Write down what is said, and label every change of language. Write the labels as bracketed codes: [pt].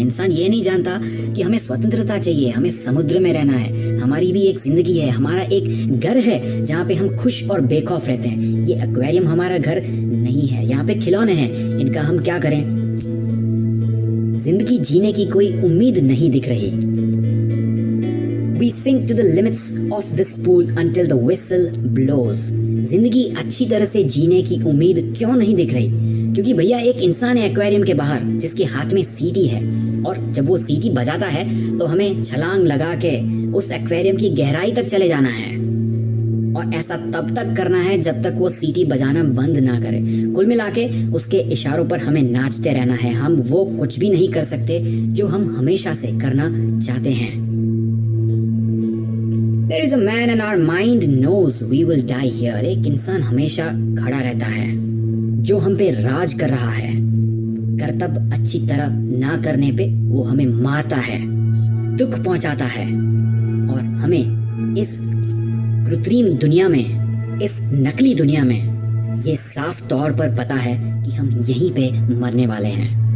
[hi] इंसान ये नहीं जानता कि हमें स्वतंत्रता चाहिए, हमें समुद्र में रहना है, हमारी भी एक जिंदगी है, हमारा एक घर है जहाँ पे हम खुश और बेखौफ रहते हैं। ये एक्वेरियम हमारा घर नहीं है, यहाँ पे खिलौने हैं, इनका हम क्या करें। जिंदगी जीने की कोई उम्मीद नहीं दिख रही। [en] We sink to the limits of this pool until the whistle blows. [hi] जिंदगी अच्छी तरह से जीने की उम्मीद क्यों नहीं दिख रही? क्योंकि भैया एक इंसान है एक्वेरियम के बाहर जिसके हाथ में सीटी है, और जब वो सीटी बजाता है तो हमें छलांग लगा के उस एक्वेरियम की गहराई तक चले जाना है। और ऐसा तब तक करना है जब तक वो सीटी बजाना बंद ना करे। कुल मिला के उसके इशारों पर हमें नाचते रहना है। हम वो कुछ भी नहीं कर सकते जो हम हमेशा से करना चाहते हैं। [en] There is a man and our mind knows we will die here. [hi] एक इंसान हमेशा खड़ा रहता है जो हम पे राज कर रहा है। कर्तव्य अच्छी तरह ना करने पे वो हमें मारता है, दुख पहुंचाता है, और हमें इस कृत्रिम दुनिया में, इस नकली दुनिया में ये साफ तौर पर पता है कि हम यहीं पे मरने वाले हैं।